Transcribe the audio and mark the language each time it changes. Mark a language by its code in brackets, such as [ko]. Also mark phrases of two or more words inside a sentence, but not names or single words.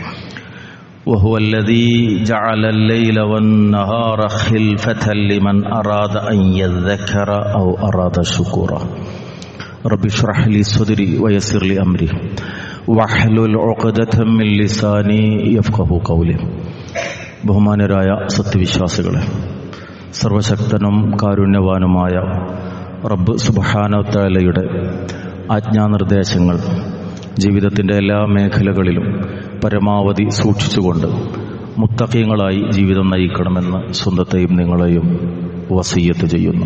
[ar] وهو الذي جعل الليل والنهار خلفة لمن أراد أن يذكر أو أراد شكورا رب اشرح لي صدري ويسر لي أمري واحلل عقدة من لساني يفقهوا قولي [ml] ബഹുമാനരായ സത്യവിശ്വാസികളെ, സർവശക്തനും കാരുണ്യവാനുമായ റബ്ബ് സുബ്ഹാനഹു തആലയുടെ ആജ്ഞാനിർദ്ദേശങ്ങൾ ജീവിതത്തിൻ്റെ എല്ലാ മേഖലകളിലും പരമാവധി സൂക്ഷിച്ചുകൊണ്ട് മുത്തഖീങ്ങളായി ജീവിതം നയിക്കണമെന്ന് സ്വന്തത്തെയും നിങ്ങളെയും വസിയ്യത്ത് ചെയ്യുന്നു.